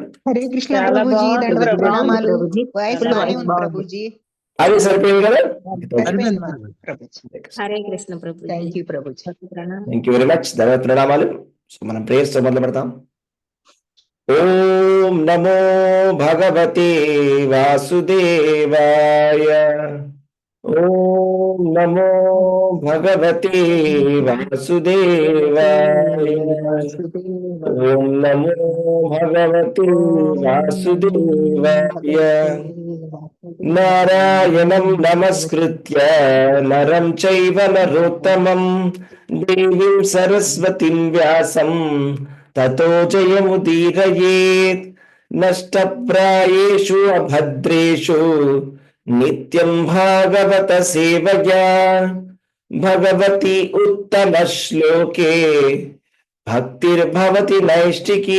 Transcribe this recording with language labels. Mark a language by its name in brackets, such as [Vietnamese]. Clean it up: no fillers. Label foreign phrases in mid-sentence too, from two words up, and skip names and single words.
[Telugu] హరే కృష్ణ ప్రభుజీ, దండవత్ ప్రణామాలు. వాయిస్ బాగానే ఉంది ప్రభుజీ. అది సరిపోయింది కదా? హరే కృష్ణ ప్రభు. [English] Thank you ప్రభుజీ. Thank you very much. [Telugu] ధన్యవాద ప్రణామాలు. సో మనం ప్రేయర్స్ తో మొదలు పెడతాం. [Sanskrit] ఓం నమో భగవతే వాసుదేవాయ. ఓం నమో భగవతే వాసుదేవాయ. ఓం నమో భగవతే వాసుదేవాయ. నారాయణం నమస్కృత్య నరం చైవ నరోత్తమం దేవీం సరస్వతిం వ్యాసం తతో జయముదీరయేత్. నష్టప్రాయేషు అభద్రేషు నిత్యం భాగవత సేవయా భగవతి ఉత్తమ శ్లోకే భక్తిర్భవతి నైష్టికీ.